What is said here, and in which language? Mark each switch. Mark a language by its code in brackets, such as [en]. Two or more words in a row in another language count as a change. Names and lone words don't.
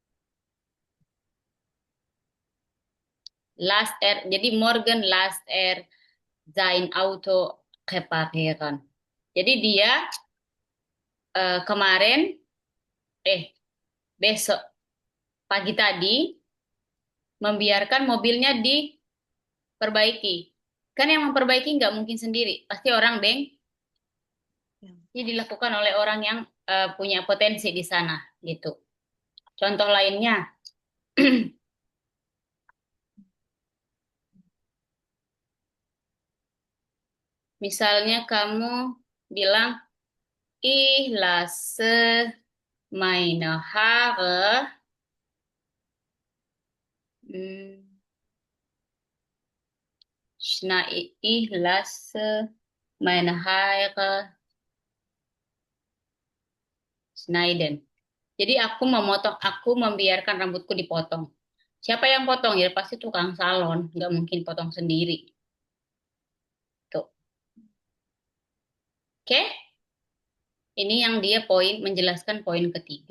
[de] Jadi morgen last sein Auto reparieren. [id] Jadi dia kemarin, eh besok pagi tadi membiarkan mobilnya diperbaiki. Kan yang memperbaiki nggak mungkin sendiri, pasti orang, Beng. Ya. Ini dilakukan oleh orang yang punya potensi di sana, gitu. Contoh lainnya, misalnya kamu bilang, [de] ich lasse meine Haare, hmm, ich lasse meine Haare schneiden. [id] Jadi aku membiarkan rambutku dipotong. Siapa yang potong? Ya pasti tukang salon, nggak mungkin potong sendiri. Tuh, oke? Ini yang dia menjelaskan poin ketiga.